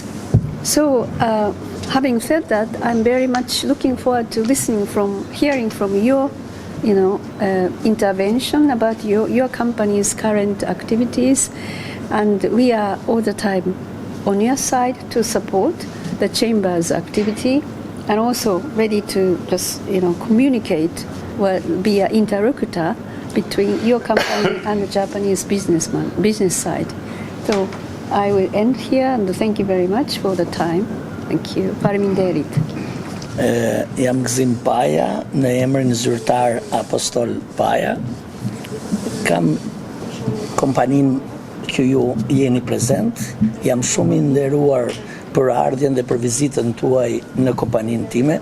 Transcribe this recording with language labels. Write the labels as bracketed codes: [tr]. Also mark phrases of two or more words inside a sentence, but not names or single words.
[en] So, having said that, I'm very much looking forward to hearing from your, intervention about your company's current activities, and we are all the time on your side to support the chamber's activity, and also ready to just, communicate, be an interlocutor between your company and the Japanese business side. So I will end here and thank you very much for the time. Thank you. [sq] Faleminderit. Jam Gzim Paja, në emrin zyrtar Apostol Paja. Kam kompanin që ju jeni prezent. Jam shumë i nderuar për ardhjen dhe për vizitën tuaj në kompaninë time.